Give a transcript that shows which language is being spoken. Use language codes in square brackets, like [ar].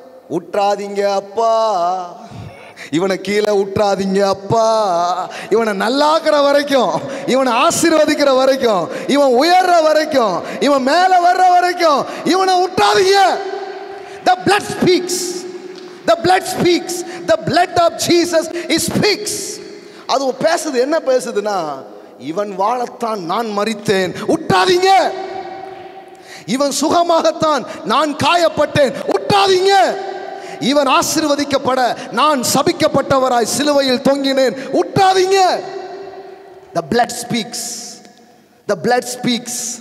[ta] உற்றாதீங்க அப்பா, இவனை கீழே உற்றாதீங்க அப்பா, இவனை நல்லாக்குற வரைக்கும், இவனை ஆசீர்வதிக்கிற வரைக்கும், இவன் உயர்ற வரைக்கும், இவன் மேல வர்ற வரைக்கும் இவனை உற்றாதீங்க. [en] The blood speaks. The blood speaks. The blood of Jesus speaks. [ta] அது பேசுது. என்ன பேசுதுன்னா, இவன் வாழத்தான் நான் மரித்தேன், உற்றாதீங்க. இவன் சுகமாகத்தான் நான் காயப்பட்டேன், உற்றாதீங்க. இவன் ஆசீர்வதிக்கப்பட நான் சபிக்கப்பட்டவராய் சிலுவையில் தொங்கினேன், உற்றாதீங்க. [en] The blood speaks. The blood speaks.